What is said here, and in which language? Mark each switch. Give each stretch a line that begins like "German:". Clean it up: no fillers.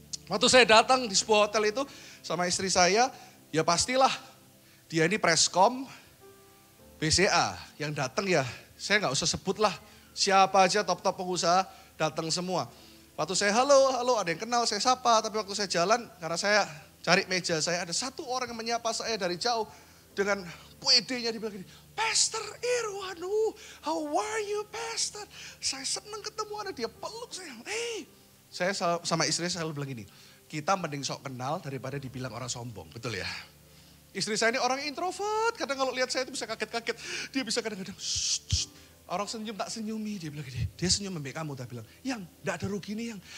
Indonesian: Waktu saya datang di sebuah hotel itu sama istri saya, ya pastilah dia ini Preskom BCA yang datang ya. Saya nggak usah sebut lah siapa aja top-top pengusaha datang semua. Waktu saya halo ada yang kenal saya sapa, tapi waktu saya jalan karena saya cari meja saya ada satu orang yang menyapa saya dari jauh dengan PD-nya di belakang ini.
English: Pastor Irwanu, how are you Pastor?
Indonesian: Saya senang ketemu Anda, dia peluk saya. Saya sama istri saya selalu bilang gini, kita mending sok kenal daripada dibilang orang sombong, betul ya? Istri saya ini orang introvert, kadang kalau lihat saya itu bisa kaget-kaget. Dia bisa kadang-kadang, orang senyum tak senyumi, dia bilang gini, dia senyum membek kamu, dia bilang, yang gak ada rugi nih yang.